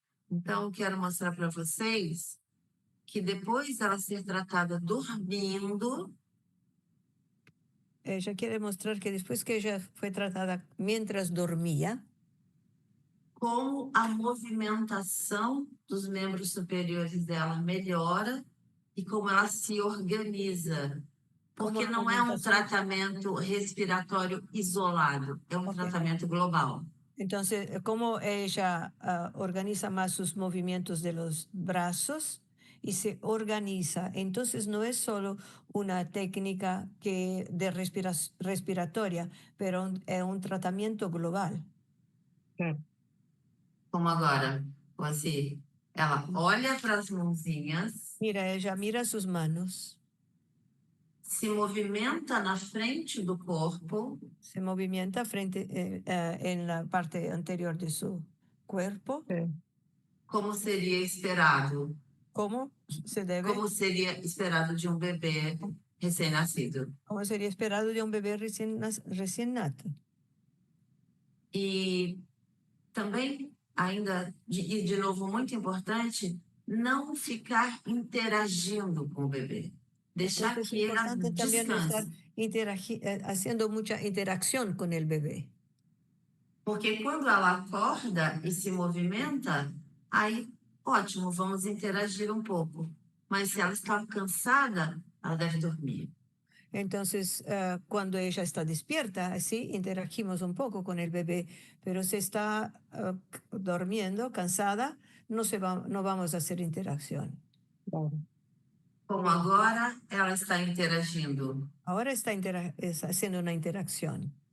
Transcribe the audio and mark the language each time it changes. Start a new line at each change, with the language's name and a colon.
Portuguese: Então, eu quero mostrar para vocês que depois dela ser tratada dormindo...
Spanish: Ella quiere mostrar que después que ella fue tratada mientras dormía,
Portuguese: como a movimentação dos membros superiores dela melhora e como ela se organiza Porque não é um tratamento respiratório isolado, é um tratamento global.
Spanish: Entonces, cómo ella organiza más sus movimientos de los brazos y se organiza. Entonces, no es solo una técnica de respiratoria, pero es un tratamiento global. Claro.
Portuguese: Como agora, assim, ela olha para as mãozinhas,
Spanish: Mira, ella mira sus manos,
Portuguese: se movimenta na frente do corpo,
Spanish: se movimienta en la parte anterior de su cuerpo. Sí.
Portuguese: como seria esperado.
Spanish: ¿Cómo se debe?
Portuguese: Como seria esperado de um bebê recém-nascido.
Spanish: Como sería esperado de un bebé recién nato.
Portuguese: E também, ainda, e de novo, muito importante, não ficar interagindo com o bebê. Deixar
Spanish: Entonces, es
Portuguese: que ela
Spanish: importante también no estar
Portuguese: descanse.
Spanish: haciendo mucha interacción con el bebé.
Portuguese: Porque quando ela acorda e se movimenta, aí, ótimo, vamos interagir um pouco. Mas se ela está cansada, ela deve dormir.
Spanish: Entonces, cuando ella está despierta, sí, interagimos un poco con el bebé, pero si está durmiendo, cansada, no vamos a hacer interacción. Claro.
Portuguese: Como agora, ela está interagindo.
Spanish: Ahora está haciendo una interacción.